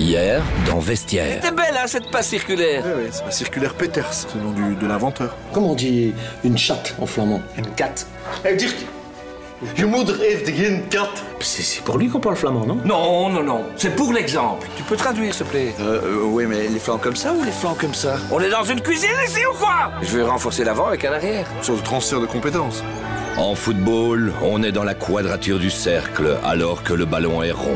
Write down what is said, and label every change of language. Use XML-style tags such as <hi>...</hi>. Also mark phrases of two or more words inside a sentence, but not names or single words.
<fr>Pierre dans Vestiaire. C'était belle, hein, cette passe circulaire. Oui, c'est la circulaire Peters, c'est le nom de l'inventeur. Comment on dit une chatte en flamand? Une cat.</fr> <nl>Hé, Dirk, je moeder heeft geen kat.</nl> <fr>C'est pour lui qu'on parle flamand, non? Non, non, non, c'est pour l'exemple. Tu peux traduire, s'il te plaît? Oui, mais les flancs comme ça ou les flancs comme ça? On est dans une cuisine ici ou quoi? Je vais renforcer l'avant avec un arrière. Sur le transfert de compétences. En football, on est dans la quadrature du cercle alors que le ballon est rond.</fr>